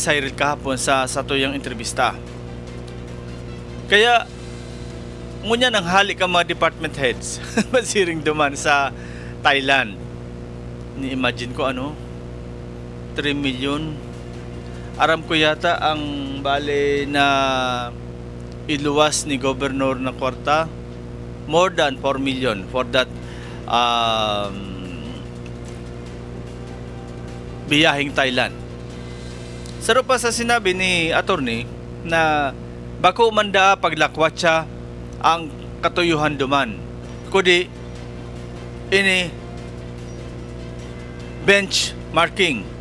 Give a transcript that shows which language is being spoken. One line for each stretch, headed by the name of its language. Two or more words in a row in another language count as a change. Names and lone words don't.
Bikol: Cyril kahapon sa tuyang entrevista. Kaya ngunya nang halik ang mga
English: department heads
Bikol: masiring duman sa Thailand. Ni-imagine ko 3 million. Aram ko yata ang bale na iluwas ni Governor na kwarta
English: more than 4 million for that
Bikol: biyahing Thailand. Saro pa sa sinabi ni attorney na bako manda paglakwat siya ang katuyuhan duman. Kundi ini benchmarking.